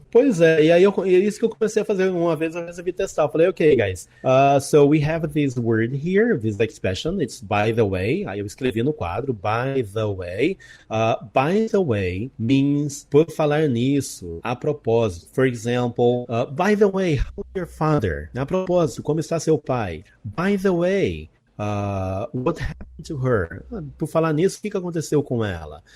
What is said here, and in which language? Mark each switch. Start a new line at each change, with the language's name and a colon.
Portuguese: Pois é, e aí é isso que eu comecei a fazer uma vez, eu resolvi testar. Eu falei,
English: ok, guys, so we have this word here, this expression, it's by the way.
Portuguese: Aí eu escrevi no quadro, by the way.
English: By the way means,
Portuguese: por falar nisso, a propósito.
English: For example, by the way, how's your father?
Portuguese: A propósito, como está seu pai?
English: By the way, what happened to her?
Portuguese: Por falar nisso, o que aconteceu com ela?